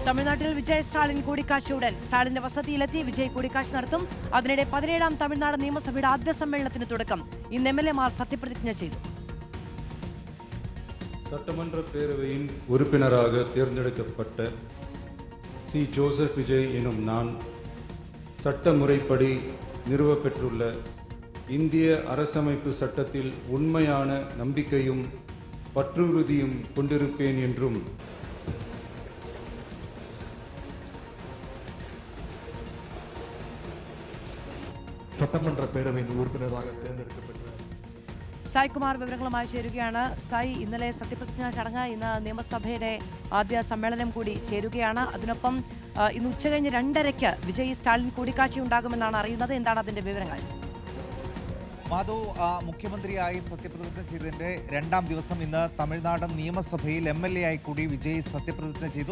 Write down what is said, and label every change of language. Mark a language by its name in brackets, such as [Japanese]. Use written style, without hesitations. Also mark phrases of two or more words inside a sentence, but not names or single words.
[Malayalam] തമിഴ്നാട്ടിൽ വിജയ് സ്റ്റാലിൻ കൂടിക്കാഴ്ചയുടൻ സ്റ്റാലിന്റെ വസതിയിലെത്തി വിജയ് കൂടിക്കാഴ്ച നടത്തും. അതിനിടെ 17ാം തമിഴ്നാട് നിയമസഭയുടെ ആദ്യ സമ്മേളനത്തിന് തുടക്കം. ഇന്ന് MLA-മാർ സത്യപ്രതിജ്ഞ ചെയ്തു. [Tamil] சட்டமன்ற பேரவையின் உறுப்பினராக தேர்ந்தெடுக்கப்பட்ட சி. ஜோசப் விஜய் எனும் நான் சட்டமுறைப்படி நிறுவப்பெற்றுள்ள இந்திய அரசமைப்பு சட்டத்தில் உண்மையான நம்பிக்கையும் பற்றுறுதியும் கொண்டிருப்பேன் என்றும் சட்டமன்ற பேரவையின் உறுப்பினராக தேர்ந்தெடுக்கப்பட்ட [Malayalam] സായ്കുമാർ വിവരങ്ങളുമായി ചേരുകയാണ്. സായി, ഇന്നലെ സത്യപ്രതിജ്ഞാ ചടങ്ങ്, ഇന്ന് നിയമസഭയുടെ ആദ്യ സമ്മേളനം കൂടി ചേരുകയാണ്. അതിനൊപ്പം ഇന്ന് ഉച്ചകഴിഞ്ഞ് 2:30 വിജയ് സ്റ്റാലിൻ കൂടിക്കാഴ്ചയുണ്ടാകുമെന്നാണ് അറിയുന്നത്. എന്താണ് അതിന്റെ വിവരങ്ങൾ? മാധു, മുഖ്യമന്ത്രിയായി സത്യപ്രതിജ്ഞ ചെയ്തതിൻ്റെ 2ാം ദിവസം ഇന്ന് തമിഴ്നാട് നിയമസഭയിൽ MLA ആയി കൂടി വിജയ് സത്യപ്രതിജ്ഞ ചെയ്തു.